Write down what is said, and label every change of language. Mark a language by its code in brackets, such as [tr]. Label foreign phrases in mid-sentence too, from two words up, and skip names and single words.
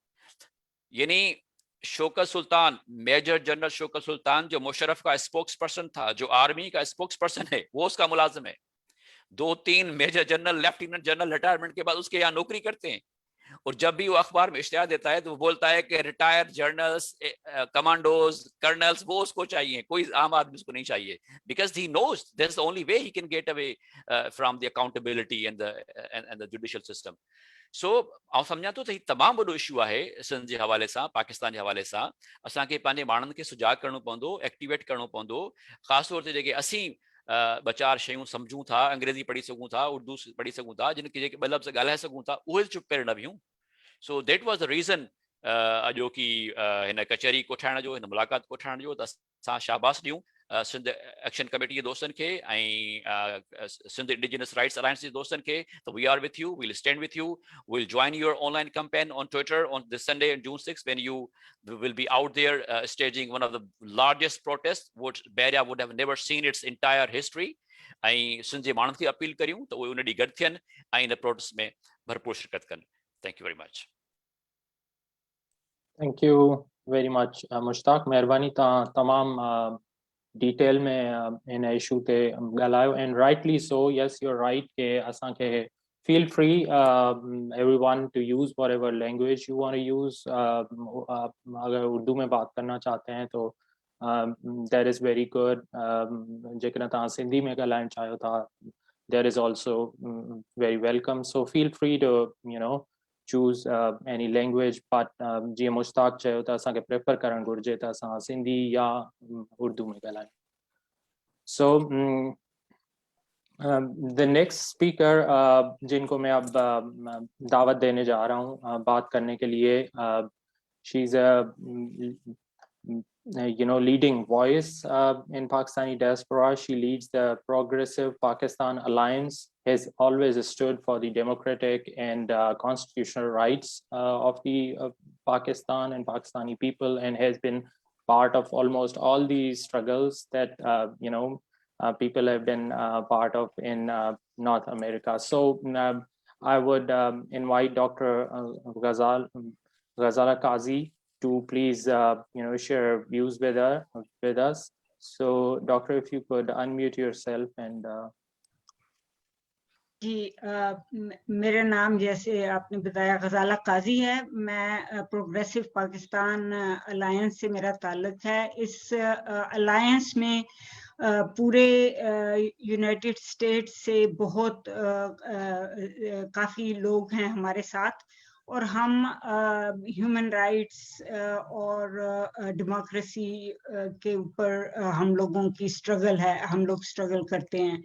[ur] یعنی شوکت سلطان, [en] major general [ur] شوکت سلطان جو مشرف کا [en] spokes person [ur] تھا، جو آرمی کا [en] spokes person [ur] ہے، وہ اس کا ملازم ہے. 2-3 [en] major general, lieutenant general retirement [ur] کے بعد اس کے یہاں نوکری کرتے ہیں، اور جب بھی وہ اخبار میں اشتہار دیتا ہے تو وہ بولتا ہے کہ [en] retired generals, commandos, colonels [ur] وہ اس کو چاہیے، کوئی عام آدمی اس کو نہیں چاہیے, [en] because he knows that's the only way he can get away from the accountability and the judicial system. [sd] सो आउं सम्झां थो त हीउ तमामु वॾो इशू आहे सिंध जे हवाले सां, पाकिस्तान जे हवाले सां। असांखे पंहिंजे माण्हुनि खे सुजाग करणो पवंदो, एक्टिवेट करणो पवंदो, ख़ासि तौर ते जेके असीं 2-4 शयूं सम्झूं था, अंग्रेजी पढ़ी सघूं था, उर्दू पढ़ी सघूं था, जिनखे जेके 2 लफ़्ज़ ॻाल्हाए सघूं था, उहे चुप करे न बीहूं। [en] so that was the reason [sd] अॼोकी हिन कचहरी कोठाइण जो, हिन मुलाक़ात कोठाइण जो, त असां शाबाश ॾियूं सिंध एक्शन कमेटी जे दोस्तनि खे ऐं सिंध इंडिजिनस राइट्स अलायंस जे दोस्तनि खे त [en] we are with you, we'll stand with you, we'll join your online campaign on Twitter on this Sunday on June 6th when you will be out there staging one of the largest protests which Bahria would have never seen its entire history. [sd] ऐं सिंध जे माण्हुनि खे अपील करियूं त उहे उन ॾींहुं गॾु थियनि ऐं इन प्रोटेस्ट में भरपूर शिरकत कनि. [en] Thank you very much. Thank you very much, Mushtaq. [sd] महिरबानी तव्हां तमामु डिटेल में इन इशू ते ॻाल्हायो, [en] and rightly so. Yes, you're right [sd] के असांखे [en] feel free everyone to use whatever language you want to use. [ur] اگر اردو میں بات کرنا چاہتے ہیں تو [en] that is very good. [sd] जेकॾहिं तव्हां सिंधी में ॻाल्हाइण चाहियो था, [en] that is also very welcome. So feel free to, you know, choose any language, but [sd] जीअं मुश्ताक चयो त असांखे प्रेफर करणु घुर्जे त असां सिंधी या उर्दू में ॻाल्हायूं. [en] So the next speaker [ur] جن کو میں اب دعوت دینے جا رہا ہوں بات کرنے کے لیے, [en] she's a leading voice in Pakistani diaspora. She leads the Progressive Pakistan Alliance, has always stood for the democratic and constitutional rights of the Pakistan and Pakistani people, and has been part of almost all the struggles that people have been part of in North America. So I would invite Dr. Ghazala Qazi to please share views with us. So Doctor, if you could unmute yourself and [ur] جی میرا نام جیسے آپ نے بتایا غزالہ قاضی ہے. میں پروگریسو پاکستان الائنس سے میرا تعلق ہے. اس الائنس میں پورے یونائیٹڈ اسٹیٹس سے بہت کافی لوگ ہیں ہمارے ساتھ، اور ہم [en] human rights [ur] اور ڈیموکریسی کے اوپر ہم لوگوں کی اسٹرگل ہے، ہم لوگ اسٹرگل کرتے ہیں.